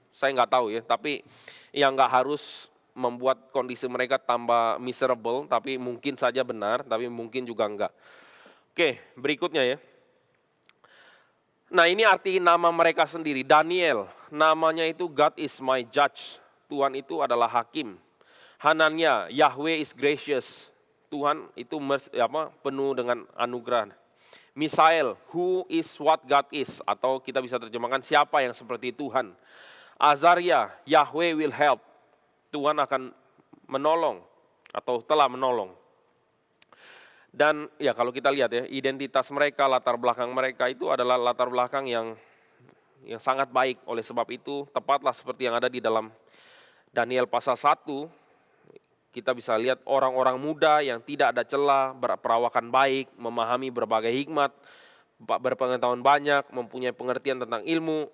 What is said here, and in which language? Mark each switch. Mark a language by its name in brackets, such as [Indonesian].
[Indonesian] Saya nggak tahu ya, tapi yang nggak harus membuat kondisi mereka tambah miserable, tapi mungkin saja benar, tapi mungkin juga enggak. Oke, berikutnya ya. Nah, ini arti nama mereka sendiri. Daniel, namanya itu [English] God is my judge. [Indonesian] Tuhan itu adalah hakim. Hanania, [English] Yahweh is gracious. [Indonesian] Tuhan itu penuh dengan anugerah. [English] Misael, who is what God is. [Indonesian] Atau kita bisa terjemahkan siapa yang seperti Tuhan. [English] Azaria, Yahweh will help. [Indonesian] Tuhan akan menolong atau telah menolong. Dan ya kalau kita lihat ya, identitas mereka, latar belakang mereka itu adalah latar belakang yang sangat baik. Oleh sebab itu, tepatlah seperti yang ada di dalam Daniel pasal 1, kita bisa lihat orang-orang muda yang tidak ada celah, berperawakan baik, memahami berbagai hikmat, berpengetahuan banyak, mempunyai pengertian tentang ilmu.